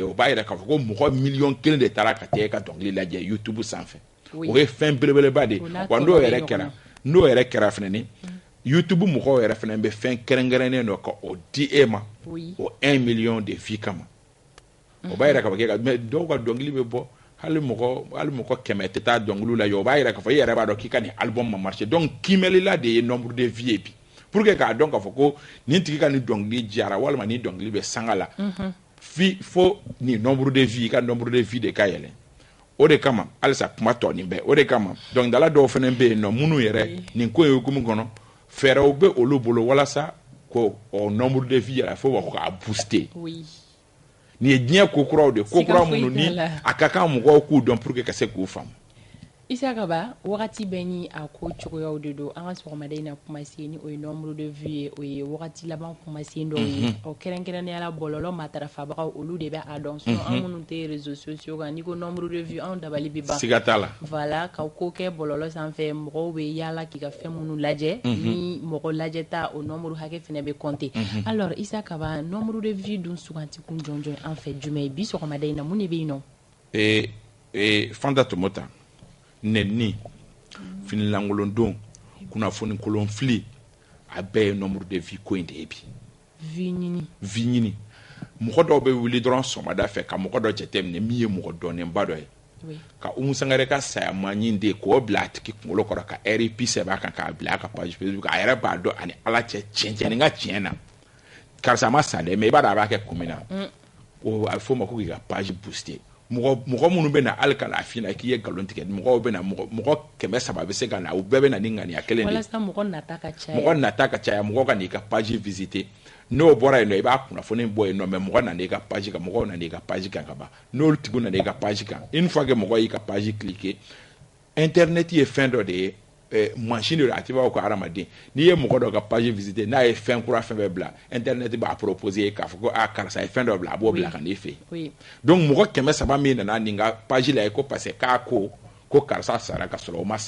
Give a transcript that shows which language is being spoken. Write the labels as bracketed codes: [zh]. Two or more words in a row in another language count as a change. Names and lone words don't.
[bm] o b'a yɛrɛ k'a fɔ ko mɔgɔ miliyɔn kelen de taara ka taa e ka dɔnkili lajɛ YouTube sanfɛ o ye fɛn belebeleba de ye wa n'o yɛrɛ kɛra fɛnɛ ni YouTube mɔgɔw yɛrɛ fɛnɛ bɛ fɛn kɛrɛnkɛrɛnnen dɔ ka o di e ma o 1 [fr] million de vie [bm] kama o b'a yɛrɛ k'a fɔ mais dɔw ka dɔnkili bɛ bɔ hali mɔgɔ 100 tɛ taa dɔnkiliw lajɛ o b'a yɛrɛ k'a fɔ i yɛrɛ b'a dɔn k'i ka nin album ma [fr] marché donc [bm] kimɛlila de ye [fr] nombre de vie [bm] ye bi [fr] pour que [bm] k'a dɔn k'a fɔ ko nin tigi ka nin dɔnkili diyara walima nin dɔnkili bɛ sanga la fo nin [fr] nombre de vie [bm] i ka [fr] nombre de vie [bm] de ka yɛlɛ o de kama halisa kuma tɔ nin bɛɛ o de kama dɔnkilidala dɔw fana bɛ yen nɔ minnu yɛrɛ nin ko ye hukumu kɔnɔ fɛɛrɛw bɛ olu bolo walasa ko o [fr] nombre de vie [bm] yɛrɛ fo b'a fɔ k'a booster nin ye diɲɛ ko kuraw de ko kura minnu ni a ka kan mɔgɔw k'u dɔn [fr] pour que [bm] ka se k'u faamu Isaka ba wagati bɛɛ ni a ko cogoyaw de don an ka sɔgɔmada in na kumasen ni o ye [fr] nombre de vie [bm] ye o ye wagati laban kumasen dɔw ye o kɛrɛnkɛrɛnnenya la bɔlɔlɔ matarafabagaw olu de bɛ a dɔn sinon an minnu tɛ [fr] réseaux sociaux [bm] kan n'i ko [fr] nombre de vie [bm] anw dabali bɛ ban siga t'a la voilà ka ko kɛ bɔlɔlɔ sanfɛ mɔgɔw bɛ yaala k'i ka fɛn minnu lajɛ ni mɔgɔ lajɛ ta o nombre hakɛ fɛnɛ bɛ [fr] compter alors [bm] Isaka ba [fr] nombre de vie [bm] dun suganti kun jɔnjɔn an fɛ jumɛn bi sɔgɔmada in na mun de bɛ yen nɔ Fanta Tomota nenni finilankolondon kunnafoni kolon fili a bɛɛ ye [fr] nombre de vie [bm] ko in de ye bi vie ɲini mɔgɔ dɔw bɛ wuli dɔrɔn sɔgɔmada fɛ ka mɔgɔ dɔ jateminɛ min ye mɔgɔ dɔnnenba dɔ ye ka Umu Sangare ka saya manɲi de k'o bila a tigi kunkolo kɔrɔ ka RIP sɛbɛn a kan k'a bila a ka page Facebook a yɛrɛ b'a dɔn ani Ala cɛ tiɲɛ ni ka tiɲɛ na karisa ma sa dɛ mais i b'a dɔn a b'a kɛ kun min na o a bɛ f'o ma ko k'i ka [fr] page booster [bm] mɔgɔ minnu bɛ na hali ka na f'i la k'i ye nkalon tigɛ mɔgɔw bɛ na mɔgɔ 300 bɛ se ka na u bɛɛ bɛ na ni ŋaniya kelen de ye walasa mɔgɔ nata ka caya mɔgɔ ka n'i ka [fr] page visiter [bm] n'o bɔra yen nɔ i b'a kunnafoni bɔ yen nɔ mais mɔgɔ nana i ka page kan mɔgɔw nana i ka page kan ka ban n'olu tigiw nana i ka page kan [fr] une fois que [bm] mɔgɔ y'i ka [fr] page cliquer [bm] internet ye fɛn dɔ de ye machine de a tɛ b'a ko hadamaden n'i ye mɔgɔ dɔ ka [fr] page visiter [bm] n'a ye fɛn kura fɛn bɛɛ bila internet b'a proposer k'a fɔ ko karisa ye fɛn dɔ bila a b'o bila ka n'i fɛ yen donc mɔgɔ 300 min nana nin ka page la ye ko [fr] parce que [bm] k'a ko karisa sara ka sɔrɔ o ma